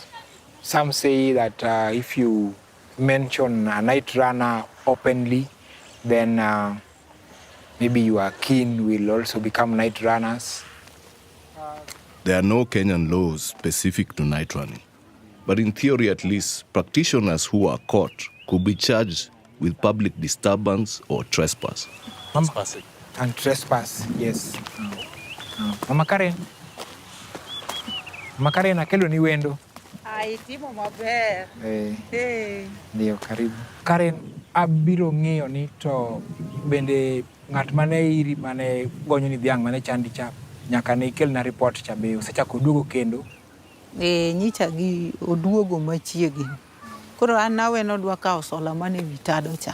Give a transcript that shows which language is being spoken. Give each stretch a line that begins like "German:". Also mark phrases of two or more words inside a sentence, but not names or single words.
English: Some say that if you mention a night runner openly, then maybe your kin will also become night runners. There are no Kenyan laws specific to night running. But in theory at least, practitioners who are caught could be charged with public disturbance or trespass. And trespass, yes. Mama Karen.
Luo (Kenya and Tanzania): Mama Karen, akelo ni wendo. Timo maber.
Swahili: Ndio, karibu.
Luo (Kenya and Tanzania): Karen, abiro ng'iyo ni to bende ng'at mane iri mane gonyo ni dhiang' mane chandi cha nyaka ne ikel na report cha be osechako duogo kendo. Nyicha gi oduogo machiegni. Koro an nawe nodwa kawo sola mane vitado cha.